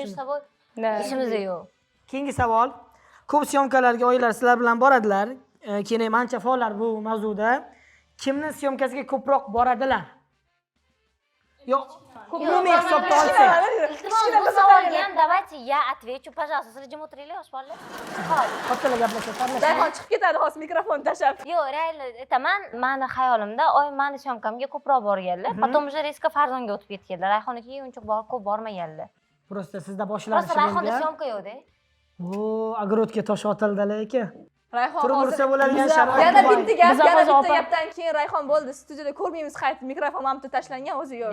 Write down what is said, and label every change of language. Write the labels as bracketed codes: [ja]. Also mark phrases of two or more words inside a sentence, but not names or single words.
[uz] biz sabab ishimiz yo'q. Keyingi savol. Ko'p syomkalarga oilalar sizlar bilan boradilar. Keyin ham ancha faollar bu mavzuda. Kimning syomkasiga ko'proq boradilar? Yo'q, umumiy hisobda olsak. Iltimos, bu savolga ham [ru] давайте я отвечу, пожалуйста. [uz] Sizlar jim o'tiringlar, yosh bolalar. Hop. Kattalar gaplashadi. Rayhon chiqib ketadi hozir mikrofon tashlab. Yo'q, reально aytaman, mani xayolimda oyim mani syomkamga ko'proq borganlar. [ru] Потом уже резко [uz] Farzonga o'tib ketganlar. Rayhonnikiga uncha ko'p bormaganlar. Просто sizda Просто boshlanishi Rayhonda bo'lgan. syomka yo'q-da. O, ogrodga tosh otildi lekin. Rayhon Turib hozir ursa bo'ladigan sharoit. yana bor. bitta gap, Biz yana hozir bitta opa- gapdan keyin Rayhon bo'ldi. Studiyada ko'rmaymiz qaytib mikrofon ham tashlangan o'zi yo'q.